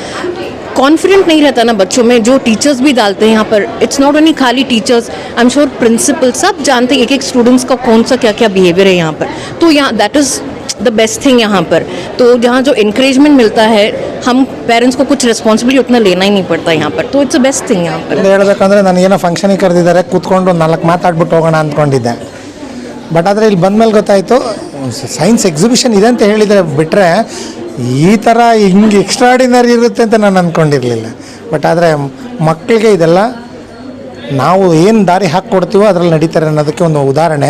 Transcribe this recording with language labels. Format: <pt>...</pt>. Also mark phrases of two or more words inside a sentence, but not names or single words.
<hi>कॉन्फिडेंट नहीं रहता ना बच्चों में, जो टीचर्स भी डालते हैं यहाँ पर।</hi> <en>It's not only</en> <hi>खाली</hi> <en>teachers, I am sure principal</en> <hi>सब जानते हैं एक एक स्टूडेंट्स का कौन सा क्या क्या बिहेवियर है यहाँ पर। तो यहाँ</hi> <en>that is the best thing</en> <hi>यहाँ पर। तो जहाँ जो इनक्रेजमेंट मिलता है, हम पेरेंट्स को कुछ रिस्पॉन्सिबिलिटी उतना लेना ही नहीं पड़ता यहाँ पर।</hi> <en>तो It's the best thing</en> <hi>यहाँ पर।</hi> <kn>ಹೇಳಬೇಕಂದ್ರೆ ನಾನು ಏನೋ ಫಂಕ್ಷನಿಗೆ ಕರೆದಿದ್ದಾರೆ, ಕೂತ್ಕೊಂಡು 4 ಮಾತಾಡ್ಬಿಟ್ಟು ಹೋಗೋಣ ಅಂದ್ಕೊಂಡಿದ್ದೆ. ಬಟ್ ಆದರೆ ಇಲ್ಲಿ ಬಂದಮೇಲೆ ಗೊತ್ತಾಯಿತು</kn> <en>science exhibition</en> <kn>ಇದೆ ಅಂತ ಹೇಳಿದರೆ ಬಿಟ್ಟರೆ ಈ ಥರ ಹಿಂಗೆ ಎಕ್ಸ್ಟ್ರಾಡಿನರಿ ಇರುತ್ತೆ ಅಂತ ನಾನು ಅಂದ್ಕೊಂಡಿರಲಿಲ್ಲ. ಬಟ್ ಆದರೆ ಮಕ್ಕಳಿಗೆ ಇದೆಲ್ಲ ನಾವು ಏನು ದಾರಿ ಹಾಕ್ಕೊಡ್ತೀವೋ ಅದರಲ್ಲಿ ನಡೀತಾರೆ ಅನ್ನೋದಕ್ಕೆ ಒಂದು ಉದಾಹರಣೆ.</kn>